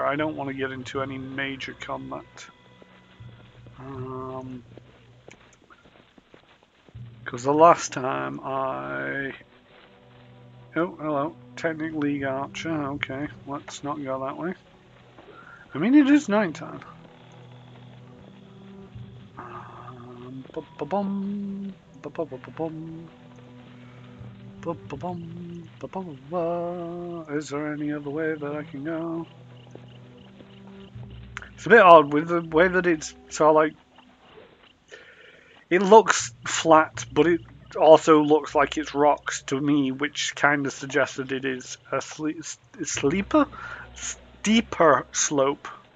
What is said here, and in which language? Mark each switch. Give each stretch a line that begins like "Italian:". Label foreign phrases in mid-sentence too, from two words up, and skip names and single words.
English: I don't want to get into any major combat. Because the last time I... Oh, hello. Technic League Archer. Okay, let's not go that way. I mean, it is nighttime. Ba-ba-bum. Ba-ba-ba-ba-bum. Ba-ba-bum. Ba-ba-ba-ba. Is there any other way that I can go? It's a bit odd with the way that it's sort of like... It looks flat, but it also looks like it's rocks to me, which kind of suggests that it is a steeper slope.